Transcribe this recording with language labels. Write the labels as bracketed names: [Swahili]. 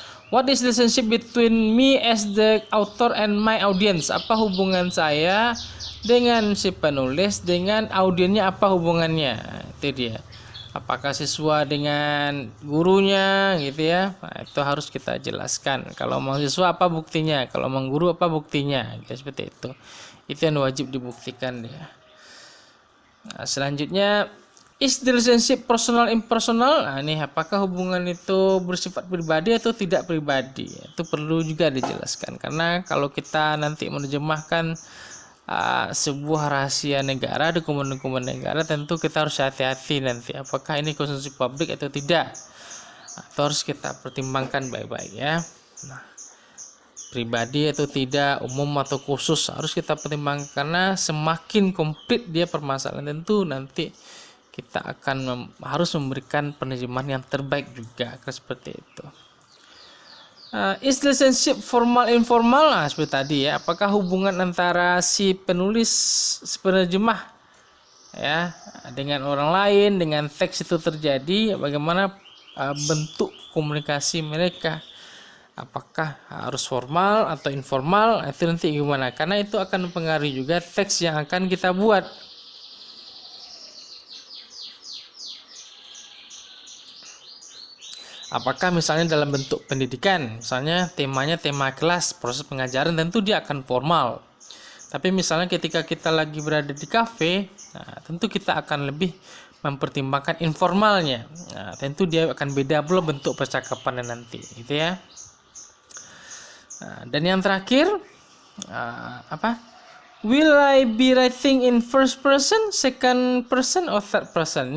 [English] What is the relationship between me as the author and my audience? [Indonesian] Apa hubungan saya dengan si penulis dengan audiennya, apa hubungannya? Itu dia. Apakah siswa dengan gurunya gitu ya. Itu harus kita jelaskan. Kalau mahasiswa apa buktinya? Kalau mengguru apa buktinya? Gitu, seperti itu. Itu yang wajib dibuktikan dia. Selanjutnya, [English] is the relationship personal impersonal? [Indonesian] Ini apakah hubungan itu bersifat pribadi atau tidak pribadi? Itu perlu juga dijelaskan, karena kalau kita nanti menerjemahkan sebuah rahasia negara, dokumen-dokumen negara, tentu kita harus hati-hati nanti apakah ini konsumsi publik atau tidak. Atau harus kita pertimbangkan baik-baik ya. Nah, pribadi atau tidak, umum atau khusus, harus kita pertimbangkan, karena semakin komplit dia permasalahan, tentu nanti kita akan harus memberikan penerjemahan yang terbaik juga, seperti itu. [English] Is relationship formal informal? [Indonesian] Nah, seperti tadi ya, apakah hubungan antara si penulis, si penerjemah ya dengan orang lain, dengan teks itu terjadi, bagaimana bentuk komunikasi mereka, apakah harus formal atau informal, itu nanti gimana, karena itu akan mempengaruhi juga teks yang akan kita buat. Apakah misalnya dalam bentuk pendidikan, misalnya temanya tema kelas, proses pengajaran, tentu dia akan formal. Tapi misalnya ketika kita lagi berada di kafe, nah, tentu kita akan lebih mempertimbangkan informalnya. Nah, tentu dia akan beda pula bentuk percakapannya nanti, gitu ya. Nah, dan yang terakhir, apa? [English] Will I be writing in first person, second person, or third person?